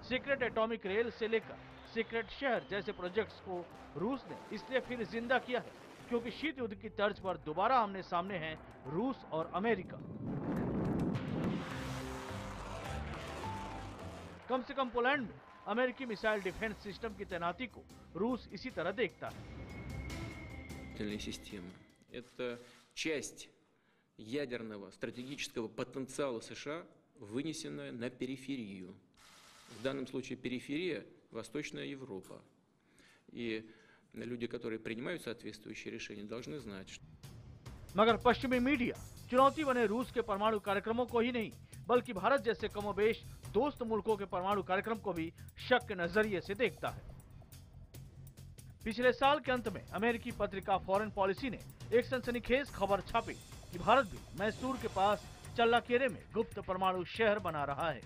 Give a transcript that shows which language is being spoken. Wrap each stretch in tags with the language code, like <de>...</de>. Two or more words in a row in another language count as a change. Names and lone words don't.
<en>secret atomic rail</en> <hi>से लेकर सीक्रेट शहर जैसे प्रोजेक्ट्स को रूस ने इसलिए फिर जिंदा किया है क्योंकि शीत युद्ध की तर्ज पर दोबारा आमने सामने हैं रूस और अमेरिका। कम से कम पोलैंड में अमेरिकी</hi> <en>missile defense system</en> <hi>की तैनाती को रूस इसी तरह देखता है।</hi> <ru>Это часть ядерного стратегического потенциала США, вынесенная на периферию. В данном случае периферия – Восточная Европа. И люди, которые принимают соответствующие решения, должны знать, что...</ru> <hi>मगर पश्चिमी मीडिया चुनौती बने रूस के परमाणु कार्यक्रमों को ही नहीं, बल्कि भारत जैसे कमोबेश दोस्त मुल्कों के परमाणु कार्यक्रम को भी शक के नजरिए से देखता है। पिछले साल के अंत में अमेरिकी पत्रिका फॉरेन पॉलिसी ने एक सनसनीखेज खबर छापी कि भारत भी मैसूर के पास चल्लाकेरे में गुप्त परमाणु शहर बना रहा है।</hi>